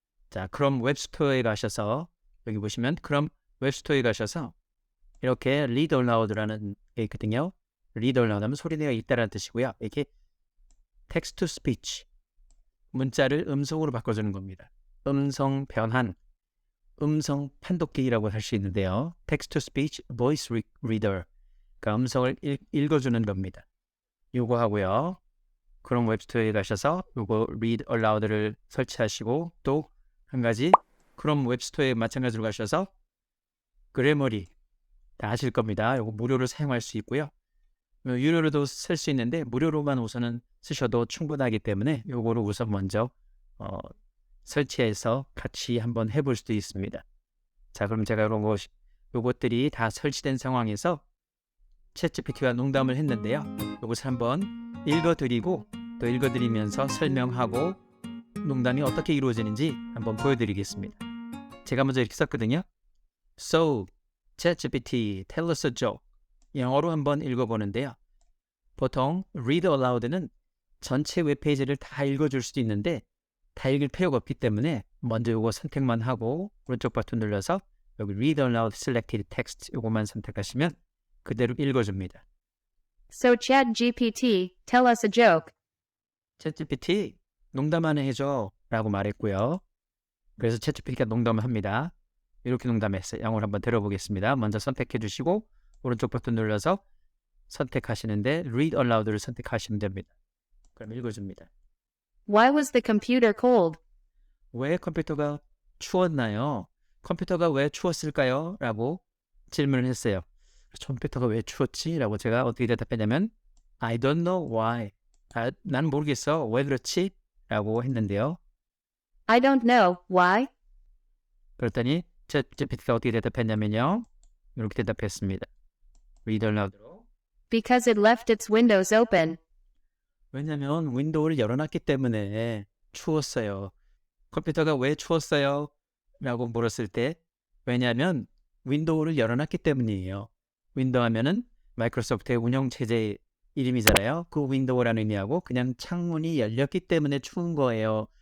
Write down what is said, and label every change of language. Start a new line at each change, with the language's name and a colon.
Korean: 자, 크롬 웹스토어에 가셔서 여기 보시면 크롬 웹스토어에 가셔서 이렇게 Read Aloud라는 게 있거든요. Read Aloud 하면 소리내어 읽다라는 뜻이고요. 이렇게 Text to Speech, 문자를 음성으로 바꿔주는 겁니다. 음성 변환, 음성 판독기라고 할 수 있는데요. Text to Speech Voice Reader, 그러니까 음성을 읽어주는 겁니다. 요거 하고요. 그럼 웹스토어에 가셔서 요거 Read Aloud를 설치하시고 또 한 가지 그럼 웹스토어에 마찬가지로 가셔서 그래머리 다 아실 겁니다. 요거 무료로 사용할 수 있고요. 유료로도 쓸 수 있는데 무료로만 우선은 쓰셔도 충분하기 때문에 요거를 우선 먼저 설치해서 같이 한번 해볼 수도 있습니다. 자, 그럼 제가 요것들이 다 설치된 상황에서 챗GPT와 농담을 했는데요. 요것을 한번 읽어드리고 또 읽어드리면서 설명하고 농담이 어떻게 이루어지는지 한번 보여드리겠습니다. 제가 먼저 이렇게 썼거든요.
English: So, ChatGPT, tell us a joke.
Korean: 영어로 한번 읽어보는데요. 보통 Read Aloud는 전체 웹페이지를 다 읽어줄 수도 있는데 다 읽을 필요가 없기 때문에 먼저 이거 선택만 하고 오른쪽 버튼 눌러서 여기 Read Aloud Selected Text 이거만 선택하시면 그대로 읽어줍니다.
English: So ChatGPT, tell us a joke.
Korean: ChatGPT 농담 하나 해줘 라고 말했고요. 그래서 ChatGPT가 농담을 합니다. 이렇게 농담했어요. 영어를 한번 들어보겠습니다. 먼저 선택해 주시고 오른쪽 버튼 눌러서 선택하시는데 Read Aloud를 선택하시면 됩니다. 그럼 읽어줍니다.
English: Why was the computer cold?
Korean: 왜 컴퓨터가 추웠나요? 컴퓨터가 왜 추웠을까요? 라고 질문을 했어요. 컴퓨터가 왜 추웠지? 라고 제가 어떻게 대답했냐면
English: I don't know why.
Korean: 난 모르겠어. 왜 그렇지? 라고 했는데요.
English: I don't know. Why?
Korean: 그랬더니 ChatGPT가 어떻게 대답했냐면요. 이렇게 대답했습니다. Read aloud로.
English: Because it left its windows open.
Korean: 왜냐면 윈도우를 열어놨기 때문에 추웠어요. 컴퓨터가 왜 추웠어요? 라고 물었을 때 왜냐하면 윈도우를 열어놨기 때문이에요. 윈도우 하면은 마이크로소프트의 운영체제 이름이잖아요. 그 윈도우라는 의미하고 그냥 창문이 열렸기 때문에 추운 거예요.